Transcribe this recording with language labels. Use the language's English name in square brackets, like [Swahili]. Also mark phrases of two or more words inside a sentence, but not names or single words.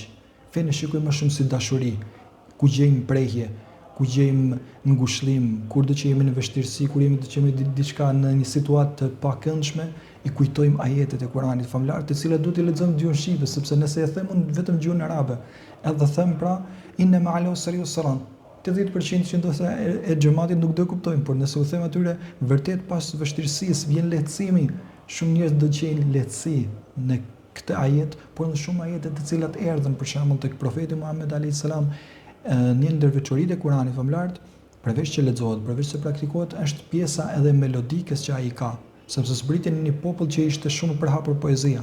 [Albanian] Fen e shikoj më shumë si dashuri, ku gjejmë prehje, ku gjejmë ngushëllim, kur do që jemi në vështirësi, kur jemi të qemi diçka në një situatë të pakëndshme, i kujtojmë ajetet e Kuranit famlar, të cilat duhet i lexojmë në gjuhën shqipe, sepse nëse e them unë vetëm gjuhën arabe, edhe them pra inna [Arabic] مع العسر يسرا, [Albanian] 80% që ndoshta e xhamatit nuk do e kuptojnë, por nëse u them atyre vërtet pas vështirësisë vjen lehtësimi, shumë njerëz do gjejnë lehtësi në këtë ajet, por në shumë ajete të cilat erdhën për shembull tek profeti Muhammed [Arabic] عليه السلام, [Albanian] një ndër veçoritë e Kuranit famlar, përveç që lexohet, përveç se praktikohet, është pjesa edhe melodikës që ai ka, sepse zbritën një popull që ishte shumë përhapur poezia.